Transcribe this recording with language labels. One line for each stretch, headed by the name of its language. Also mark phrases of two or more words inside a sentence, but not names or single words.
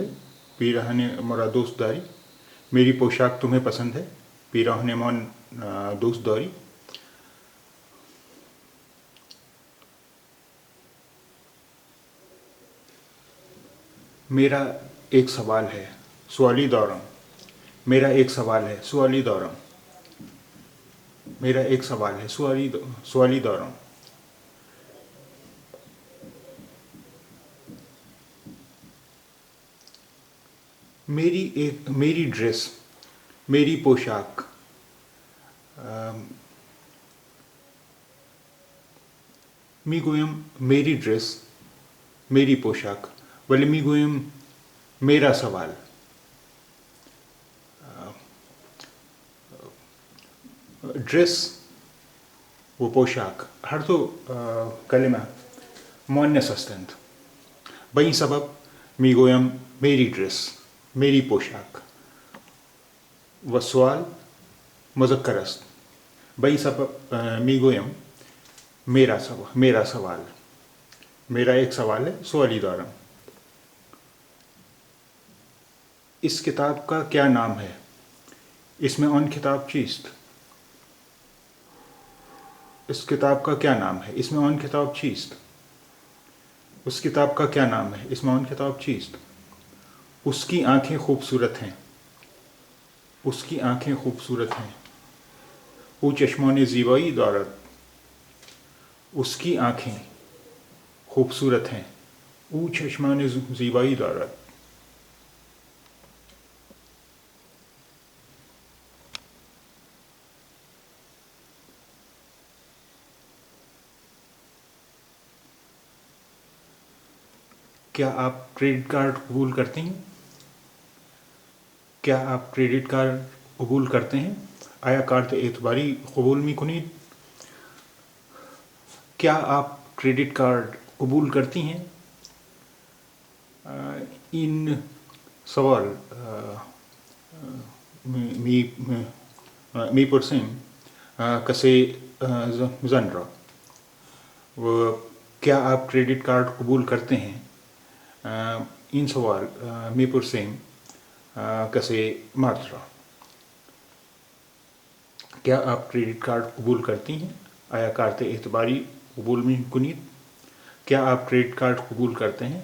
Persian: پیراہن مرا دوست داری.
Urdu: میری پوشاک تمہیں پسند ہے؟
Persian: پیراہن من دوست داری.
Urdu: میرا ایک سوال ہے
Persian: سوالی دورم.
Urdu: میرا ایک سوال ہے
Persian: سوالی دورم.
Urdu: میرا ایک سوال ہے
Persian: سوالی دورم.
Urdu: میری ڈریس، میری پوشاک،
Persian: می گویم
Urdu: میری ڈریس، میری پوشاک،
Persian: ولی می گویم
Urdu: میرا سوال.
Persian: ڈریس و پوشاک هر دو کلمة مؤنث هستند. به این سبب میگویم
Urdu: میری ڈریس، میری پوشاک
Persian: و سوال مذکر است. به این سبب میگویم
Urdu: میرا سوال.
Persian: میرا ایک سوال ہے سوالی دارم.
Urdu: اس کتاب کا کیا نام ہے؟ اس میں
Persian: آن کتاب چیست؟
Urdu: اس کتاب کا کیا نام ہے؟ اس میں
Persian: آن کتاب چیست؟
Urdu: اس کتاب کا کیا نام ہے؟ اس میں
Persian: آن کتاب چیست؟
Urdu: اس کی آنکھیں خوبصورت ہیں. اس کی آنکھیں خوبصورت ہیں.
Persian: او چشمان زیبایی دارد.
Urdu: اس کی آنکھیں خوبصورت ہیں.
Persian: او چشمان زیبایی دارد.
Urdu: کیا آپ کریڈٹ کارڈ قبول کرتے ہیں؟ کیا آپ کریڈٹ کارڈ قبول کرتے ہیں؟
Persian: آیا کارت اعتباری قبول میکنید؟
Urdu: کیا آپ کریڈٹ کارڈ قبول کرتی ہیں؟
Persian: این سوال میپرسیم کسی زن را.
Urdu: کیا آپ کریڈٹ کارڈ قبول کرتے ہیں؟
Persian: این سوال میپرسیم کسی مرد را.
Urdu: کیا آپ کریڈٹ کارڈ قبول کرتی ہیں؟
Persian: آیا کارت اعتباری قبول میکنید؟
Urdu: کیا آپ کریڈٹ کارڈ قبول کرتے ہیں؟